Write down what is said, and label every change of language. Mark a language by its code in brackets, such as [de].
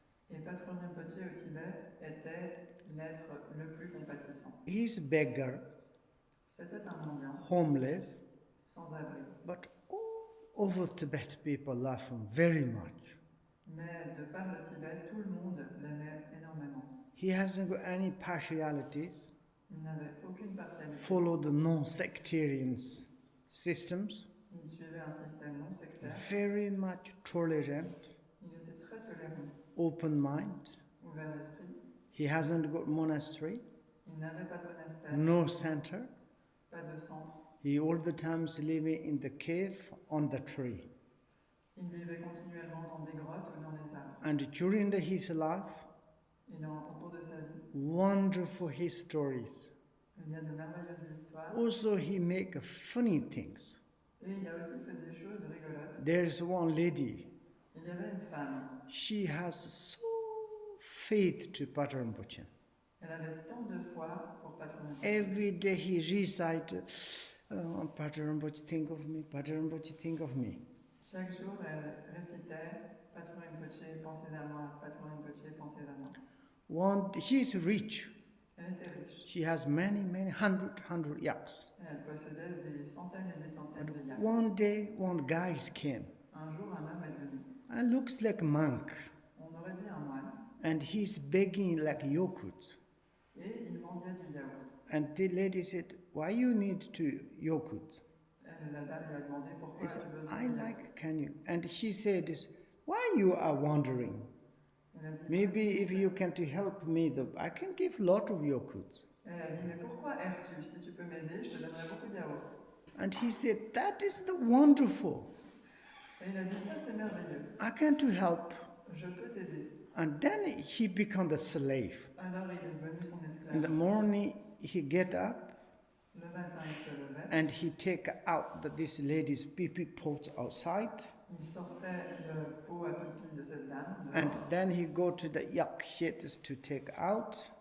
[fr] Et Patrul Rinpoche au Tibet était l'être le plus compatissant. [en] He is beggar, [fr] C'était un mendiant, [en] homeless, [fr] sans abri. [en] but all over Tibet people love him very much. [fr] Mais de par le Tibet, tout le monde l'aimait énormément. [en] He hasn't got any partialities, [fr] Il n'avait aucune partialité. [en] follow the non-sectarian systems, [fr] Il suivait un système non sectaire. [en] very much tolerant, [fr] Il était très tolérant, [en] open mind. [fr] ouvert d'esprit. [en] He hasn't got monastery, [fr] Il n'avait pas de monastère, [en] no center. [fr] pas de centre. [en] He all the times living in the cave on the tree. [fr] Il vivait continuellement dans des grottes ou dans les arbres. [en] And during his life, [fr] Et au cours de sa vie, [en] wonderful his stories. [fr] il y a de merveilleuses histoires. [en] Also he make funny things. [fr] Et il a aussi fait des choses rigolotes. [en] There's one lady, [fr] Il y avait une femme. [en] she has so faith to Patrul Rinpoche. [fr] Elle avait tant de foi pour Patrul Rinpoche. [en] Every day he recite, Patrul Rinpoche think of me, Patrul Rinpoche think of me. [fr] Chaque jour, elle récitait Patrul Rinpoche, pensez à moi, Patrul Rinpoche, pensez à moi. [en] She is rich. [fr] Elle était riche. [en] She has many hundred yaks. [fr] Et elle possédait des centaines et des centaines de yaks. [en] One day, one guy came [fr] Un jour, un homme est venu. [en] and looks like a monk, [fr] On aurait dit un moine. [en] and he's begging like yogurt. [fr] Et il mendiait du yaourt. [en] And the lady said, "Why you need to yogurt?" [fr] La dame lui a demandé pourquoi [en] He [fr] elle [en] said, [fr] avait besoin [en] "I [fr] de yaourt. [en] like can you?" And she said, "Why you are wondering? [fr] Elle a dit, [en] Maybe if you can to help me, I can give lot of yogurt." [fr] Elle a dit, mais pourquoi erres-tu? Si tu peux m'aider, je te donnerai beaucoup de yaourt. [en] And he said, "That is the wonderful. [fr] Et il a dit, ça c'est merveilleux. [en] I can to help." [fr] Je peux t'aider. [en] And then he become the slave. [fr] Alors il est devenu son [en] In the [fr] esclave. [en] morning he get up [fr] Le matin, il se levait. [en] and he take out this lady's pee pot outside, [fr] Il sortait le pot à pipi de cette dame. [en] and [fr] dehors. [en] then he go to the yak sheds to take out,